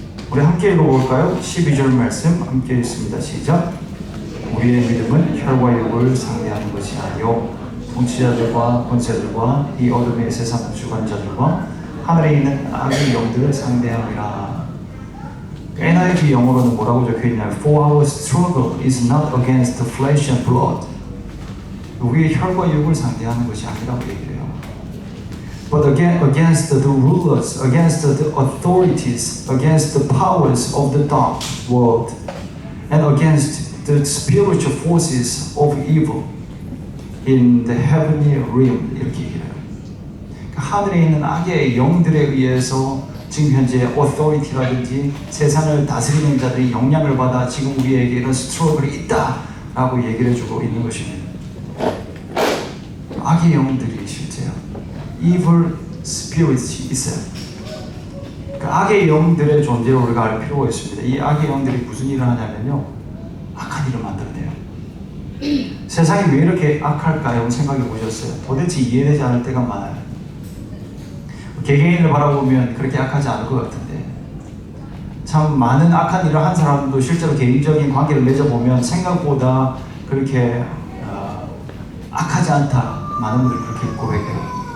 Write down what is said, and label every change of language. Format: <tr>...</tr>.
<ko>우리 함께 읽어볼까요? 12절 말씀 함께 읽습니다. 시작. 우리의 믿음은 혈과 육을 상대하는 것이 아니요 통치자들과 권세들과 이 어둠의 세상 주관자들과 하늘에 있는 악의 영들을 상대함이라.</ko> <en>NIV</en> <ko>영어로는 뭐라고 적혀있냐면</ko> <en>For our struggle is not against flesh and blood.</en> <ko>우리의 혈과 육을 상대하는 것이 아니라고 얘기를 해요.</ko> <en>But against the rulers, against the authorities, against the powers of the dark world, and against the spiritual forces of evil in the heavenly realm.</en> <ko>이렇게 얘기해요. 하늘에 있는 악의 영들에 의해서 지금 현재 authority라든지 세상을 다스리는 자들이 영향을 받아 지금 우리에게 이런 스트러글이 있다라고 얘기를 해주고 있는 것입니다. 악의 영들이 실제요.</ko> <en>evil spirits</en> <ko>있어요. 그 악의 영들의 존재를 우리가 알 필요가 있습니다. 이 악의 영들이 무슨 일을 하냐면요, 악한 일을 만들어내요. 세상이 왜 이렇게 악할까요? 생각해 보셨어요? 도대체 이해되지 않을 때가 많아요. 개개인을 바라보면 그렇게 악하지 않을 것 같은데, 참 많은 악한 일을 한 사람도 실제로 개인적인 관계를 맺어보면 생각보다 그렇게 악하지 않다, 많은 분들이 그렇게 고백해요.</ko>